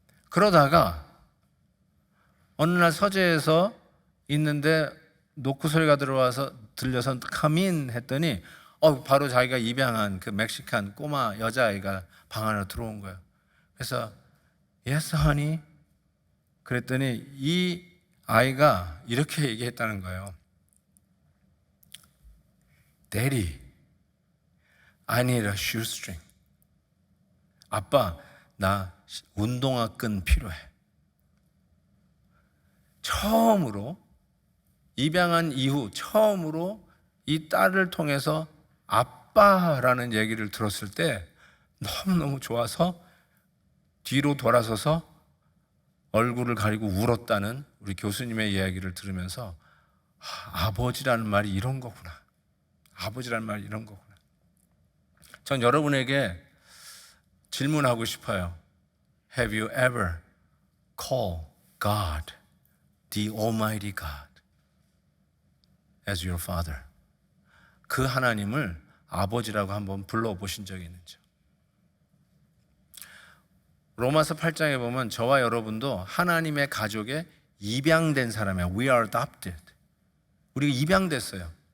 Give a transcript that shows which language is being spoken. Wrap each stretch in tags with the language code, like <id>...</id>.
<ko>그러다가 어느 날 서재에서 있는데 노크 소리가 들려서</ko> <en>come</en> <ko>했더니 바로 자기가 입양한 그 멕시칸 꼬마 여자아이가 방 안으로 들어온 거예요. 그래서</ko> <en>Yes, honey.</en> <ko>그랬더니 이 아이가 이렇게 얘기했다는 거예요.</ko> <en>Daddy, I need a shoestring.</en> <ko>아빠, 나 운동화 끈 필요해. 처음으로 입양한 이후 처음으로 이 딸을 통해서 아빠라는 얘기를 들었을 때 너무너무 좋아서 뒤로 돌아서서 얼굴을 가리고 울었다는 우리 교수님의 이야기를 들으면서 아버지라는 말이 이런 거구나. 아버지라는 말이 이런 거구나. 전 여러분에게 질문하고 싶어요.</ko> <en>Have you ever called God, the Almighty God, as your Father?</en> <ko>그 하나님을 아버지라고 한번 불러보신 적이 있는지. 로마서 8장에 보면 저와 여러분도 하나님의 가족에 입양된 사람이야.</ko> <en>We are adopted.</en> <ko>우리가 입양됐어요.</ko>